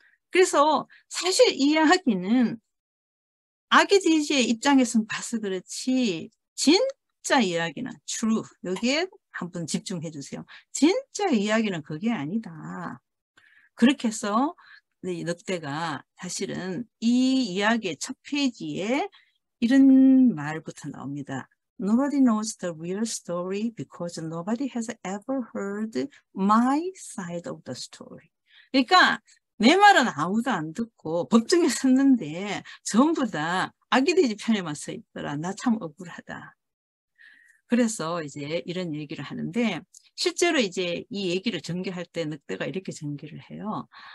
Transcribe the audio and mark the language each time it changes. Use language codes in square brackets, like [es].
[ko] 그래서 사실 이 이야기는 아기돼지의 입장에서 봐서 그렇지 진짜 이야기는 true 여기에 한번 집중해 주세요. 진짜 이야기는 그게 아니다. 그렇게 해서 늑대가 사실은 이 이야기의 첫 페이지에 이런 말부터 나옵니다. [en] Nobody knows the real story because nobody has ever heard my side of the story. [ko] 그러니까 내 말은 아무도 안 듣고 법정에 섰는데 전부 다 아기돼지 편에만 서 있더라. 나 참 억울하다. 그래서 이제 이런 얘기를 하는데 실제로 이제 이 얘기를 전개할 때 늑대가 이렇게 전개를 해요.